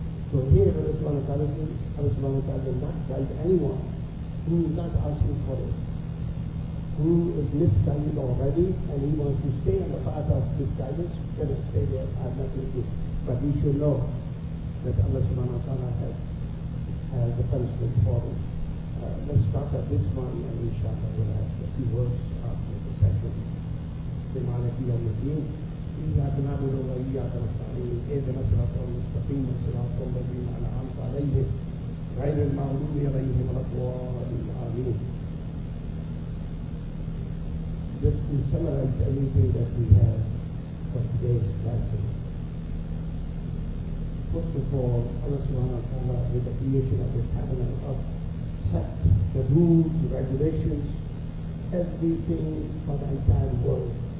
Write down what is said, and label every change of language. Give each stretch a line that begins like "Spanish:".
English: So here Allah subhanahu wa ta'ala says, Allah subhanahu wa ta'ala will not guide anyone who is not asking for it, who is misguided already and he wants to stay on the path of misguidance, let us stay there, I have nothing to do. But we should know that Allah subhanahu wa ta'ala has the punishment for it. Let's start at this one, and inshallah we'll have a few words after the session.
Arabic: بمعنى يوم الدين إياك نعبد وإياك نستعين اهدنا الصراط المستقيم صراط الذين أنعمت عليهم غير المغضوب عليهم ولا الضالين آمين.
English: Just to summarize everything that we have for today's lesson. First of all, Allah subhanahu wa ta'ala, with the creation of this heaven and earth, set the rules, the regulations, everything for the entire world.